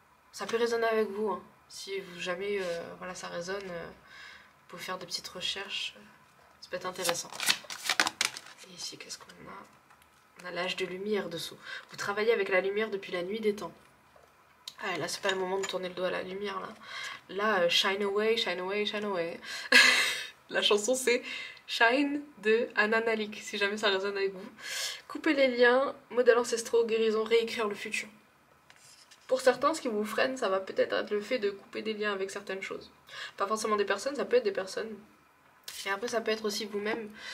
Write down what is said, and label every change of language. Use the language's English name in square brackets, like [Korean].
[French] Ça peut résonner avec vous, hein. Si vous jamais voilà, ça résonne, vous pouvez faire des petites recherches. Ça peut être intéressant. Et ici, qu'est-ce qu'on a? On a l'âge de lumière dessous. Vous travaillez avec la lumière depuis la nuit des temps. Ah, là, c'est pas le moment de tourner le doigt à la lumière, là. [English] Là, shine away, shine away, shine away. [French] La chanson, c'est Shine de Ananalik, si jamais ça résonne avec vous. Couper les liens, modèles ancestraux, guérison, réécrire le futur. Pour certains, ce qui vous freine, ça va peut-être être le fait de couper des liens avec certaines choses. Pas forcément des personnes, ça peut être des personnes. Et après, ça peut être aussi vous-même.